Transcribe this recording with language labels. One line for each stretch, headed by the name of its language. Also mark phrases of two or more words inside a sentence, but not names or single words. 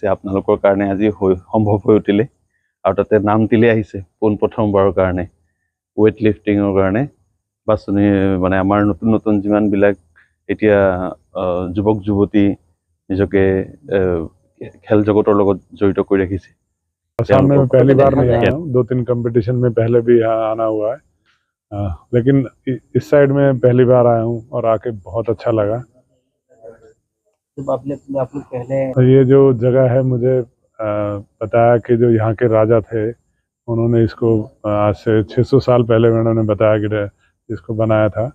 Assamese: আপোনালোকৰ কাৰণে আজি সম্ভৱ হৈ উঠিলে আৰু তাতে নাম তিলি আহিছে পোনপ্ৰথমবাৰৰ কাৰণে
English: weight lifting
Assamese: কাৰণে বাছনি, মানে আমাৰ নতুন নতুন যিমানবিলাক এতিয়া যুৱক যুৱতী নিজকে খেল জগতৰ লগত জড়িত কৰি ৰাখিছে।
Hindi: असम में मैं पहली बार नहीं आया हूँ, 2-3 कंपटीशन में पहले भी यहाँ आना हुआ है, लेकिन इस साइड में पहली बार आया हूँ और आके बहुत अच्छा लगा। तो ये जो जगह है मुझे बताया कि जो यहाँ के राजा थे उन्होंने इसको आज से 600 साल पहले उन्होंने बताया कि इसको बनाया था।